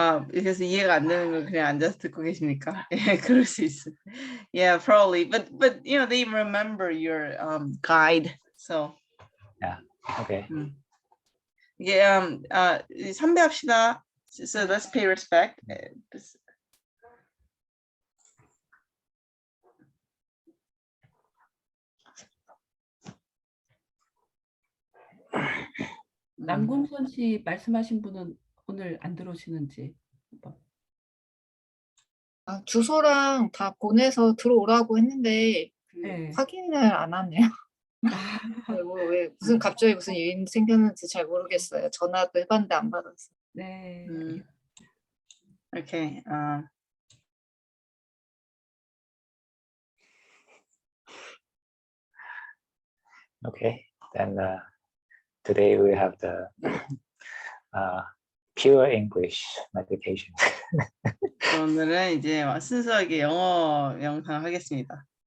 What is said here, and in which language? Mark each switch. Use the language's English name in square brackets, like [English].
[Korean] 그래서 이해가 안 되는 걸 그냥 앉아서 듣고 계십니까? 예, 그럴 수 있어. [English] Yeah, probably. But you know, they remember your guide. So. Yeah. Okay. [Korean] 이게 선배합시다. [English] So let's pay respect. [Korean] 남궁선 씨 말씀하신 분은 오늘 안 들어오시는지. 주소랑 다 보내서 들어오라고 했는데 네. 확인을 안 하네요. 왜 무슨 갑자기 무슨 일이 생겼는지 잘 모르겠어요. 전화도 해봤는데 안 받았어요. 네. [English] Okay. Okay. Then today we have the pure English meditation. [Korean] 오늘은 이제 순수하게 영어 영상 하겠습니다.